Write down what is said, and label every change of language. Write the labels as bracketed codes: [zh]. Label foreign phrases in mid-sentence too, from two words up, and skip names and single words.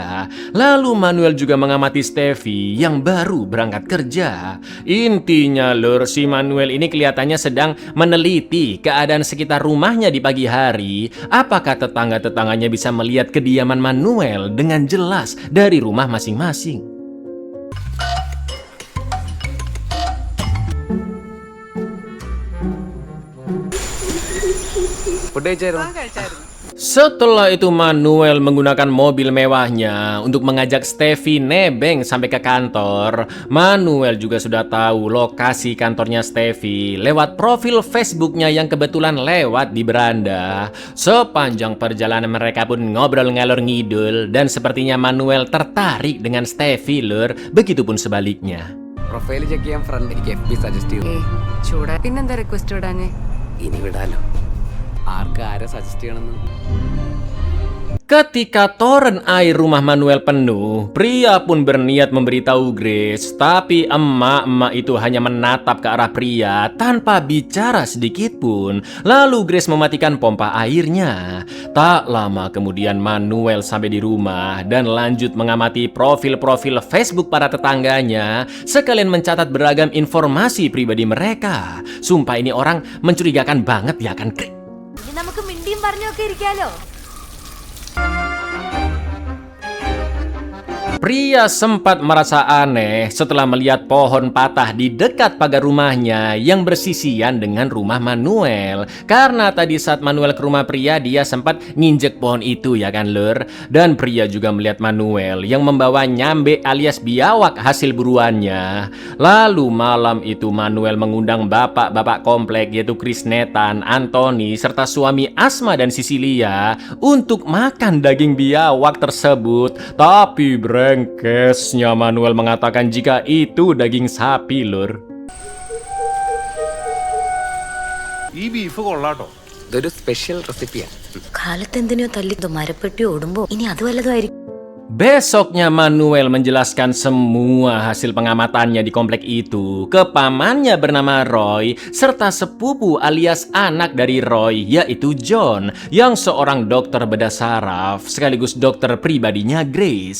[id] Lalu Manuel juga mengamati Steffi yang baru berangkat kerja. Intinya lur, si Manuel ini kelihatannya sedang meneliti keadaan sekitar rumahnya di pagi hari. Apakah tetangga-tetangganya bisa melihat kediaman Manuel dengan jelas dari rumah masing-masing? [ml] ഫുഡ് കഴിച്ചായിരുന്നു. [id] Setelah itu Manuel menggunakan mobil mewahnya untuk mengajak Steffi nebeng sampai ke kantor. Manuel juga sudah tahu lokasi kantornya Steffi lewat profil Facebooknya yang kebetulan lewat di beranda. Sepanjang perjalanan mereka pun ngobrol [jv] ngalor ngidul [id] dan sepertinya Manuel tertarik dengan Steffi lur, begitupun sebaliknya. [en] profile check [ml] ചെയ്യാൻ ഫ്രണ്ട് എനിക്ക് FB സജസ്റ്റ് ചെയ്തു. ചൂടാ പിന്നെന്താ റിക്വസ്റ്റ് ഇടാഞ്ഞേ? ഇനി വിടാലോ. ആരെ സജസ്റ്റ് ചെയ്യണമെന്ന്. [id] Ketika toren air rumah Manuel penuh, Pria pun berniat memberitahu Grace, tapi emak-emak itu hanya menatap ke arah Pria tanpa bicara sedikit pun. Lalu Grace mematikan pompa airnya. Tak lama kemudian Manuel sampai di rumah dan lanjut mengamati profil-profil Facebook para tetangganya, sekalian mencatat beragam informasi pribadi mereka. Sumpah ini orang mencurigakan banget ya kan, Grace? [ml] നമുക്ക് മിണ്ടിയും പറഞ്ഞൊക്കെ ഇരിക്കാലോ. [id] Pria sempat merasa aneh setelah melihat pohon patah di dekat pagar rumahnya yang bersisian dengan rumah Manuel. Karena tadi saat Manuel ke rumah Pria, dia sempat nginjek pohon itu ya kan lur. Dan Pria juga melihat Manuel yang membawa nyambe alias biawak hasil buruannya. Lalu malam itu Manuel mengundang bapak-bapak komplek yaitu Krisnetan, Anthony, serta suami Asma dan Sisilia untuk makan daging biawak tersebut. Tapi brengkesnya Manuel mengatakan jika itu daging sapi lur. [ml] ഈ ബീഫ് കൊള്ളാട്ടോ. ഇതൊരു [en] special recipe. [ml] കാലത്ത് എന്തിനോ തല്ലി മരപ്പെട്ടി ഓടുമ്പോ ഇനി അത് വല്ലതുമായിരിക്കും. [id] Besoknya Manuel menjelaskan semua hasil pengamatannya di komplek itu ke pamannya bernama Roy serta sepupu alias anak dari Roy yaitu John yang seorang dokter bedah saraf sekaligus dokter pribadinya Grace.